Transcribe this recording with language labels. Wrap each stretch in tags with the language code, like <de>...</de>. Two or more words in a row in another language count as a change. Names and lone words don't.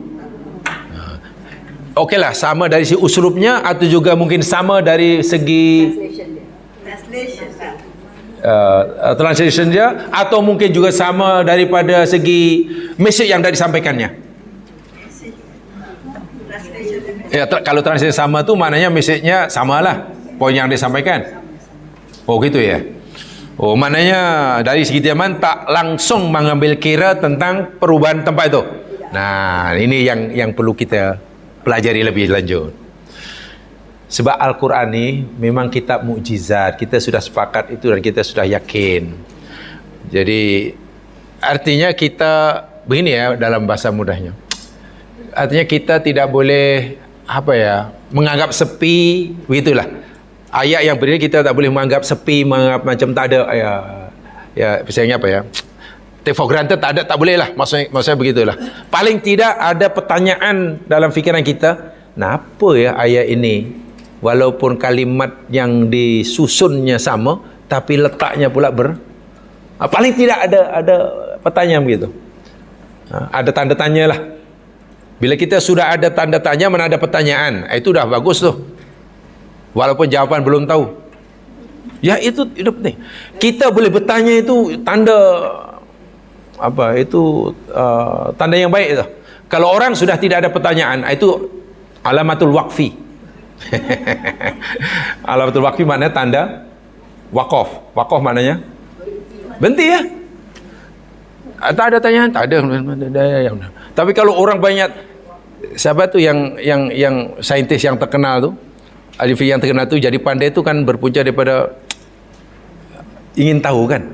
<ms>Okeylah, sama dari segi uslubnya atau juga mungkin sama dari segi translation dia, atau mungkin juga sama daripada segi message yang dah disampaikannya. Ya, kalau translation sama tu maknanya message-nya samalah poin yang disampaikan.</ms> <id>Oh gitu ya.</id> <ms>Oh, maknanya dari segi zaman tak langsung mengambil kira tentang perubahan tempat itu.</ms> <id>Nah, ini yang perlu kita pelajari lebih lanjut.</id> <ms>Sebab Al-Quran ni memang kitab mukjizat.</ms> <id>Kita sudah sepakat itu dan kita sudah yakin. Jadi artinya kita begini ya, dalam bahasa mudahnya. Artinya kita tidak boleh apa ya, menganggap sepi, begitulah.</id> <ms>Ayat yang berdiri kita tak boleh menganggap sepi, menganggap macam tak ada ya misalnya apa ya,</ms> <en>take for granted,</en> <ms>tak boleh lah, maksudnya begitulah. Paling tidak ada pertanyaan dalam fikiran kita, kenapa ya ayat ini walaupun kalimat yang disusunnya sama tapi letaknya pula paling tidak ada pertanyaan begitu. Ada tanda tanya lah. Bila kita sudah ada tanda tanya, mana ada pertanyaan, itu dah bagus tuh. Walaupun jawapan belum tahu. Ya itu penting. Kita boleh bertanya itu tanda apa? Itu tanda yang baik itu. Kalau orang sudah tidak ada pertanyaan, itu</ms> <ar>علامة الوقف. علامة الوقف</ar> <ms>maknanya tanda waqaf. Waqaf maknanya berhenti ya. Tak ada tanyaan, tak ada. Tapi kalau orang banyak, siapa tu yang saintis yang terkenal tu, ahli fiqh yang terkenal tu, jadi pandai tu kan berpunca daripada ingin tahu kan?</ms>